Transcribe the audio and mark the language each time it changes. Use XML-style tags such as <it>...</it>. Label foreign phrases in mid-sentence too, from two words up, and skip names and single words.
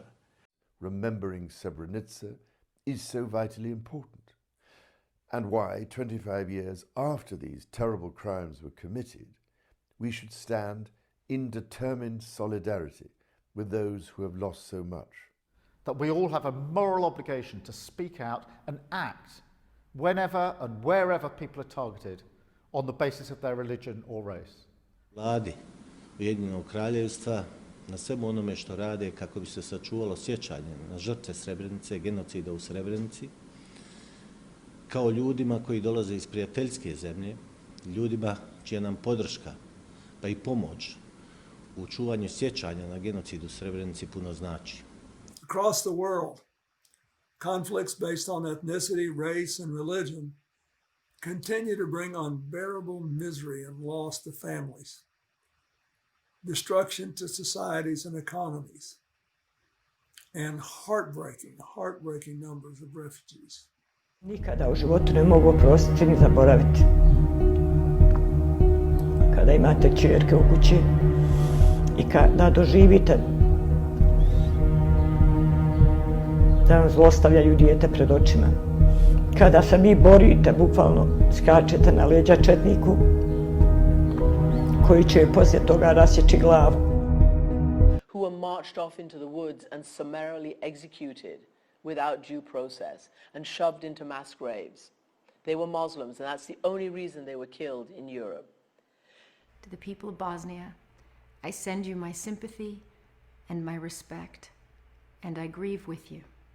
<en>Remembering Srebrenica is so vitally important, and why 25 years after these terrible crimes were committed, we should stand in determined solidarity with those who have lost so much. That we all have a moral obligation to speak out and act whenever and wherever people are targeted on the basis of their religion or race.</en> <bs>Vladi Ujedinjenog Kraljevstva na svemu onome što rade kako bi se sačuvalo sjećanje na žrtve Srebrenice, genocida u Srebrenici, kao ljudima koji dolaze iz prijateljske zemlje, ljudima čija nam podrška pa i pomoć u čuvanju sjećanja na genocid u Srebrenici puno znači.</bs> <en>Across the world, conflicts based on ethnicity, race, and religion continue to bring unbearable misery and loss to families, destruction to societies and economies, and heartbreaking numbers of refugees.</en> <bs>Nikada u životu ne mogu oprostiti ni zaboraviti. Kada imate ćerke u kući i kada doživite da vam zlostavljaju dijete pred očima. Kada se vi borite, bukvalno skačete na leđa četniku koji će poslije toga rasjeći glavu.</bs> <en>Who were marched off into the woods and summarily executed without due process and shoved into mass graves. They were Muslims, and that's the only reason they were killed in Europe. To the people of Bosnia, I send you my sympathy and my respect, and I grieve with you.</en>